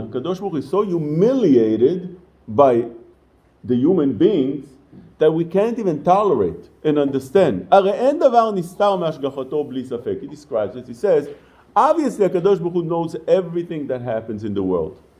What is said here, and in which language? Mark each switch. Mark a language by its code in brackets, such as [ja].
[en] הקדוש ברוך הוא is so humiliated by the human beings that we can't even tolerate and understand. [he] הרי אין דבר נסתר מהשגחתו בלי ספק. [en] He describes it. He says, obviously הקדוש ברוך הוא knows everything that happens in the world.